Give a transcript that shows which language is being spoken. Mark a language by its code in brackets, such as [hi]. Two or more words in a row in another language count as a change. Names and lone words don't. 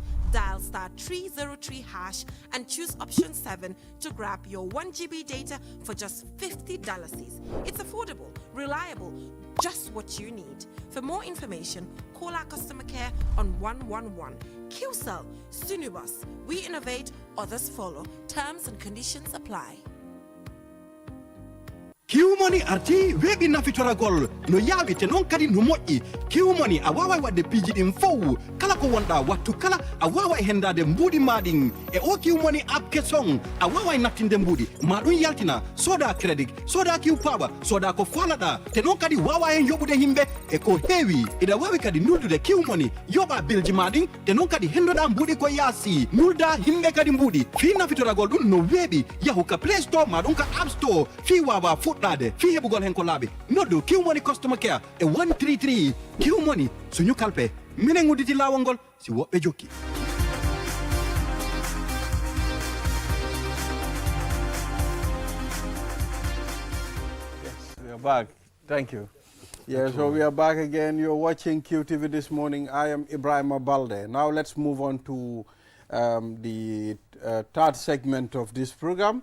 [en] Dial *303# and choose option 7 to grab your 1 GB data for just $50. It's affordable, reliable, just what you need. For more information, call our customer care on 111. QCell, Sunibus. We innovate, others follow. Terms and conditions apply. [ff] Kiwmoni arti webi na fitoragol no yawi te non kadi no moƴƴi Kiwmoni a wawa wadde piiji ɗin fow kala ko wonɗa wattu kala a wawa hendade mbuɗi maɗin e o Kiwmoni app kesong a wawa nattinde mbuɗi maɗum yaltina soda credit soda kiw paba soda ko falaɗa te non kadi wawa hen yoɓude himɓe e ko heewi ida wawi kadi nuldude Kiwmoni yoɓa bilji maɗin te non kadi hendoɗa mbuɗi ko yaasi nulda himɓe kadi mbuɗi fi nafitoragol ɗum no weeɓi yahu ka [en] play store [ff] maɗum ka [en] app store [ff] fi wawa fuɗɗade fi heɓugol hen ko laaɓi noddu Kiwmoni [en] customer care [ff] e 133 Kiwmoni suñu kalpe minen udditi lawol ngol si woɓɓe jokki. [en] Yes, we are back. Thank you. Yeah, so we are back again. You're watching QTV this morning. I am Ibrahim Balde. Now let's move on to the third segment of this program.